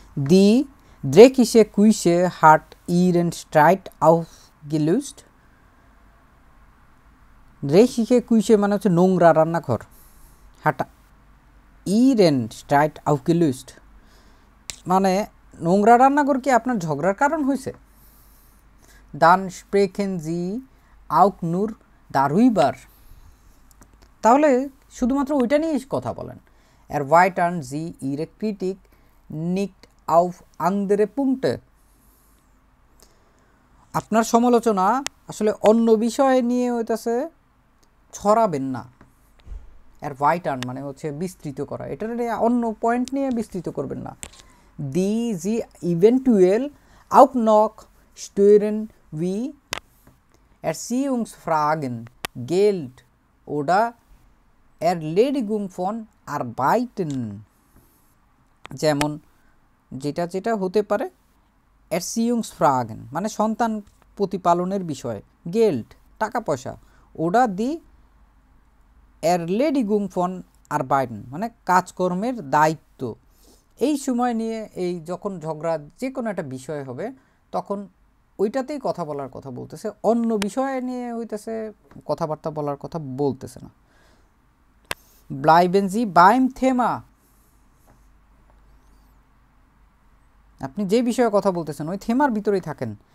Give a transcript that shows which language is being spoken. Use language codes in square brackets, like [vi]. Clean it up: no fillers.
[de] Die dreckige Küche hat ihren Streit aufgelöst. dreckige Küche [bn] মানে হচ্ছে নোংরা রান্নাঘর। [de] hat ihren Streit aufgelöst [bn] মানে নোংরা রান্নাঘর কি আপনার ঝগড়ার কারণ হয়েছে? [de] dann sprechen Sie auch nur darüber, [bn] তাহলে শুধুমাত্র ওইটা নিয়েই কথা বলেন। [de] erweitern Sie Ihre Kritik nicht auf andere Punkte, [bn] আপনার সমালোচনা আসলে অন্য বিষয় নিয়ে হইতাছে ছড়াবেন না। erweitern মানে হচ্ছে বিস্তৃত করা, এটা অন্য পয়েন্ট নিয়ে বিস্তৃত করবেন না। [de] die Sie eventuell auch noch stören wie Erziehungsfragen, Geld oder Erledigung von Arbeiten, [bn] যেমন যেটা হতে পারে [de] Erziehungsfragen [bn] মানে সন্তান প্রতিপালনের বিষয়, [de] Geld [bn] টাকা পয়সা, [de] oder die Erledigung von Arbeiten [bn] মানে কাজকর্মের দায়িত্ব। এই সময় নিয়ে এই যখন ঝগড়া যে কোনো একটা বিষয় হবে তখন ওইটাতেই কথা বলার কথা বলতেছে, অন্য বিষয় নিয়ে হইতেছে কথাবার্তা বলার কথা বলতেছে না। [de] bleiben Sie beim Thema, [bn] আপনি যে বিষয়ে কথা বলতেছেন ওই থেমার ভিতরেই থাকেন।